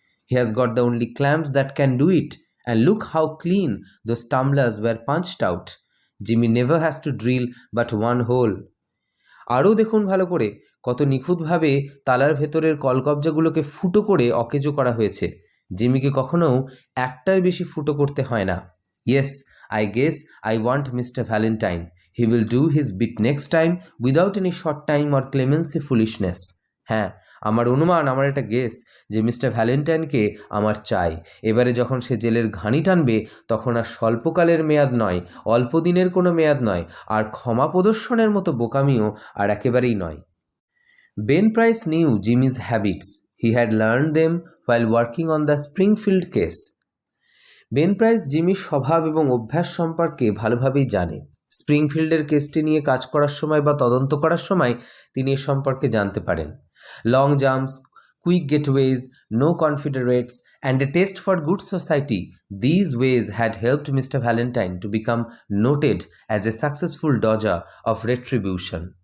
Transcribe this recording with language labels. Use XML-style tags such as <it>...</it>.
<en>He has got the only clamps that can do it, and look how clean those tumblers were punched out. Jimmy never has to drill but one hole.</en> <bn>আরও দেখুন ভালো করে কত নিখুঁতভাবে তালার ভেতরের কলকবজাগুলোকে ফুটো করে অকেজো করা হয়েছে। জিমিকে কখনো একটার বেশি ফুটো করতে হয় না।</bn> <en>Yes, I guess I want Mr. Valentine. He will do his bit next time without any short time or clemency foolishness.</en> <bn>হ্যাঁ, আমার অনুমান, আমার একটা গেস যে মিস্টার ভ্যালেন্টাইনকে আমার চাই। এবারে যখন সে জেলের ঘানি টানবে তখন আর স্বল্পকালের মেয়াদ নয়, অল্প দিনের কোনো মেয়াদ নয়, আর ক্ষমা প্রদর্শনের মতো বোকামিও আর একেবারেই নয়।</bn> <en>Ben Price knew Jimmy's habits. He had learned them while working on the Springfield case.</en> <bn>Ben price জিমির স্বভাব এবং অভ্যাস সম্পর্কে ভালোভাবেই জানে। স্প্রিংফিল্ডের কেসটি নিয়ে কাজ করার সময় বা তদন্ত করার সময় তিনি এ সম্পর্কে জানতে পারেন।</bn> <en>Long jumps, quick getaways, no confederates and a taste for good society, these ways had helped mister Valentine to become noted as a successful dodger of retribution.</en>